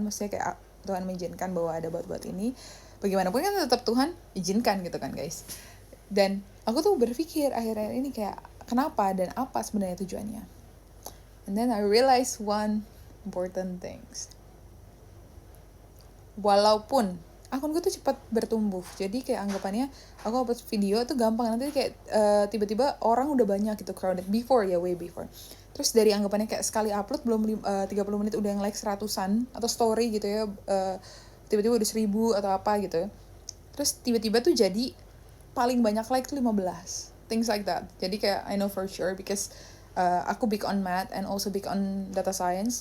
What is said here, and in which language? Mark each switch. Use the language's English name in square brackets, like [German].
[Indonesian] Maksudnya kayak Tuhan mengizinkan bahwa ada bot-bot ini. Bagaimanapun kan tetap Tuhan izinkan gitu kan guys. Dan aku tuh berpikir akhir-akhir ini kayak kenapa dan apa sebenarnya tujuannya. [English] And then I realize one important things. [Indonesian] Walaupun akun gue tuh cepat bertumbuh, jadi kayak anggapannya aku upload video tuh gampang, nanti kayak tiba-tiba orang udah banyak gitu, [English] crowded before [Indonesian] ya, [English] way before. [Indonesian] Terus dari anggapannya kayak sekali upload belum 30 menit udah yang like 100-an atau story gitu ya, tiba-tiba udah 1,000 atau apa gitu ya. Terus tiba-tiba tuh jadi paling banyak like tuh 15, [English] things like that. [Indonesian] Jadi kayak [English] I know for sure because [Indonesian] aku [English] big on math and also big on data science.